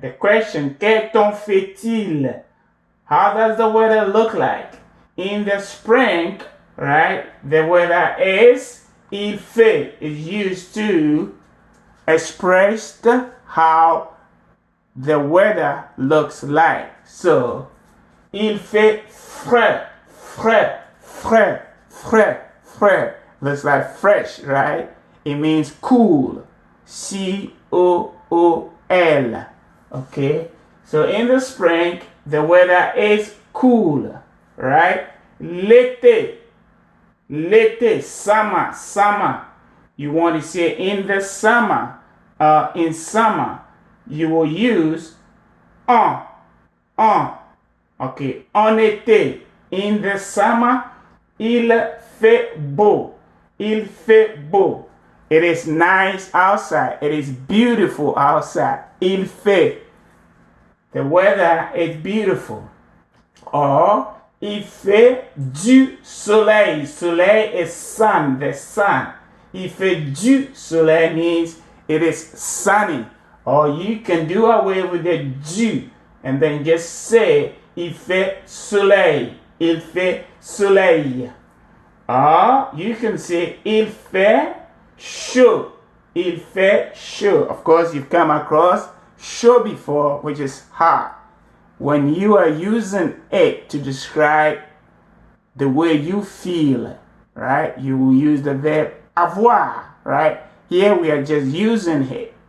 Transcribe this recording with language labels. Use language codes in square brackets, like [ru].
[en] The question, [fr] quel temps fait-il? [en] How does the weather look like? In the spring, right, the weather is [fr] il fait, [en] is used to express how the weather looks like. [fr] So, il fait frais, frais, frais, frais, frais. [en] Looks like fresh, right? It means cool. Cool. Okay? So in the spring, the weather is cool, right? [fr] L'été, [en] summer. You want to say in the summer, in summer, you will use en. Okay, [fr] en été, [en] in the summer, [fr] il fait beau. [en] It is nice outside. It is beautiful outside. [fr] Il fait. [en] The weather is beautiful. [fr] Or, il fait du soleil. [en] Soleil is sun, the sun. [fr] Il fait du soleil [en] means it is sunny. Or you can do away with the du and then just say [fr] il fait soleil. Il fait soleil. [en] Or you can say [fr] il fait chaud. Il fait chaud. [en] Of course, you've come across chaud before, which is hot. When you are using it to describe the way you feel, right? You will use the verb avoir, right? Here we are just using it.